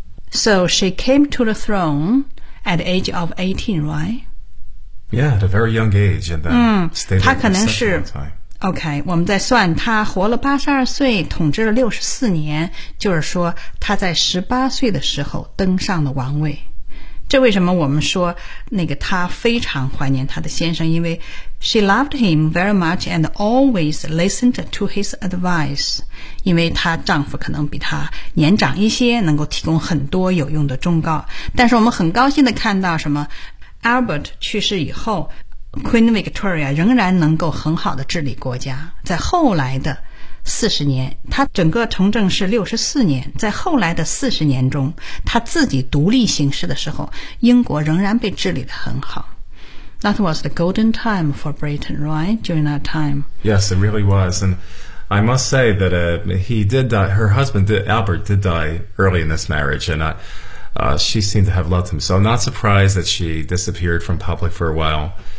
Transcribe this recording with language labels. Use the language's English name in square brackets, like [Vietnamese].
[English] So she came to the throne at the age of 18, right? Yeah, at a very young age. And then stayed there for a long time. [Chinese] OK, 我们在算她活了82岁，统治了64年，就是说她在18岁的时候登上了王位。这为什么我们说那个她非常怀念她的先生，因为 [English] she loved him very much and always listened to his advice， [Chinese] 因为她丈夫可能比她年长一些，能够提供很多有用的忠告。但是我们很高兴地看到什么， Albert 去世以后 Queen Victoria 仍然能够很好地治理国家。在后来的40年，他整个从政是64年，在后来的40年中，他自己独立行事的时候，英国仍然被治理得很好。 [English] That was the golden time for Britain, right? During that time. Yes, it really was. And I must say that he did die, her husband, Albert, did die early in this marriage, and she seemed to have loved him. So I'm not surprised that she disappeared from public for a while.